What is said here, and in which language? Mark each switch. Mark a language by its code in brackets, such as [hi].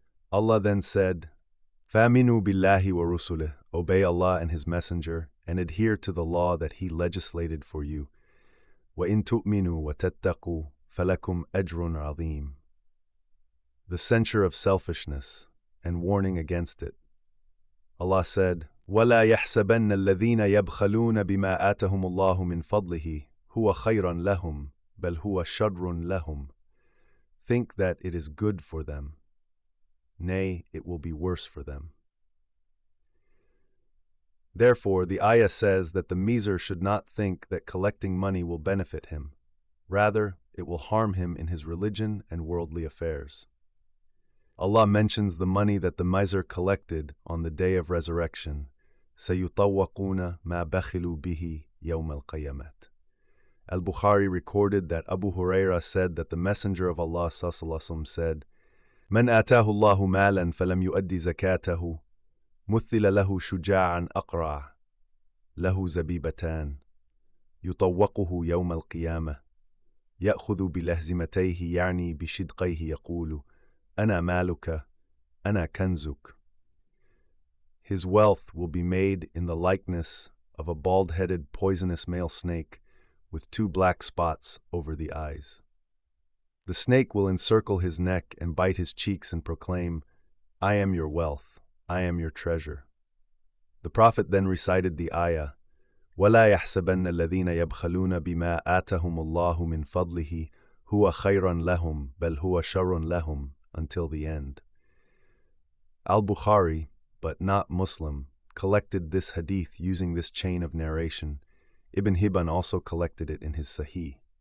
[en] Allah then said, [ar] فَآمِنُوا بِاللَّهِ وَرُسُلِهِ, [en] obey Allah and His Messenger, and adhere to the law that He legislated for you. [ar] وَإِن تُؤْمِنُوا وَتَتَّقُوا فَلَكُمْ أَجْرٌ عَظِيمٌ. [en] The censure of selfishness and warning against it. Allah said, [ar] وَلَا يَحْسَبَنَّ الَّذِينَ يَبْخَلُونَ بِمَا آتَهُمُ اللَّهُ مِنْ فَضْلِهِ هُوَ خَيْرًا لَهُمْ بَلْ هُوَ شَرٌّ لَهُمْ. [en] Think that it is good for them. Nay, it will be worse for them. Therefore, the ayah says that the miser should not think that collecting money will benefit him. Rather, it will harm him in his religion and worldly affairs. Allah mentions the money that the miser collected on the day of resurrection. [ar] سَيُطَوَّقُونَ مَا بَخِلُوا بِهِ يَوْمَ الْقِيَامَةِ. [en] Al-Bukhari recorded that Abu Huraira said that the Messenger of Allah ﷺ said, [ar] مَنْ آتَاهُ اللَّهُ مَالًا فَلَمْ يُؤَدِّ زَكَاتَهُ مُثِّلَ لَهُ شُجَاعًا أَقْرَعًا لَهُ زَبِيبَتَانِ يطوقه يوم القيامة يأخذ بلهزمتيه يعني بشدقيه يقول أنا مالك أنا كنزك. [en] His wealth will be made in the likeness of a bald-headed poisonous male snake with 2 black spots over the eyes. The snake will encircle his neck and bite his cheeks and proclaim, I am your wealth, I am your treasure. The Prophet then recited the ayah, [ar] وَلَا يَحْسَبَنَّ الَّذِينَ يَبْخَلُونَ بِمَا آتَهُمُ اللَّهُ مِنْ فَضْلِهِ هُوَ خَيْرًا لَهُمْ بَلْ هُوَ شَرٌ لَهُمْ, [en] until the end. Al-Bukhari, but not Muslim, collected this hadith using this chain of narration. Ibn Hibban also collected it in his Sahih.